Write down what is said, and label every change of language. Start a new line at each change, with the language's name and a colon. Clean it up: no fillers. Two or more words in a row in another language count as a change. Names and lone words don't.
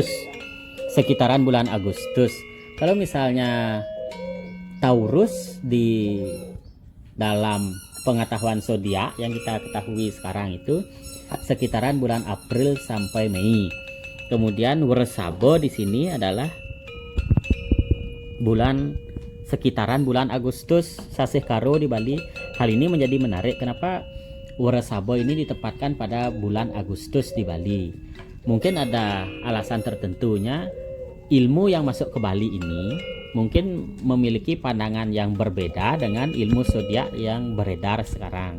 Indonesian: Sekitaran bulan Agustus. Kalau misalnya Taurus di dalam pengetahuan zodiak yang kita ketahui sekarang itu sekitaran bulan April sampai Mei. Kemudian Wresabe di sini adalah sekitaran bulan Agustus. Sasih Karo di Bali. Hal ini menjadi menarik. Kenapa Wresabe ini ditempatkan pada bulan Agustus di Bali? Mungkin ada alasan tertentunya. Ilmu yang masuk ke Bali ini mungkin memiliki pandangan yang berbeda dengan ilmu zodiak yang beredar sekarang.